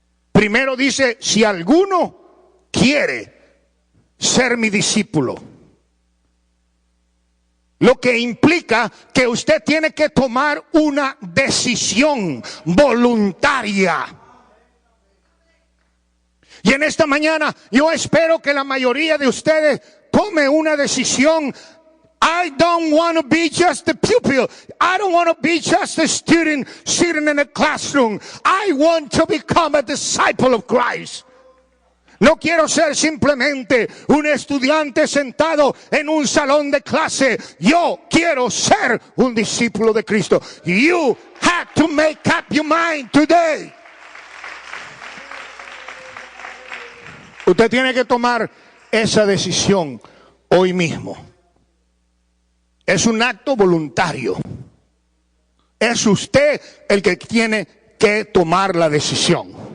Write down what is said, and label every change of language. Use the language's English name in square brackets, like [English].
[Spanish] Primero dice: si alguno quiere ser mi discípulo, lo que implica que usted tiene que tomar una decisión voluntaria. Y en esta mañana yo espero que la mayoría de ustedes tome una decisión. [English] I don't want to be just a pupil. I don't want to be just a student sitting in a classroom. I want to become a disciple of Christ. [Spanish] No quiero ser simplemente un estudiante sentado en un salón de clase. Yo quiero ser un discípulo de Cristo. [English] You have to make up your mind today. [Spanish] Usted tiene que tomar esa decisión hoy mismo. Es un acto voluntario. Es usted el que tiene que tomar la decisión.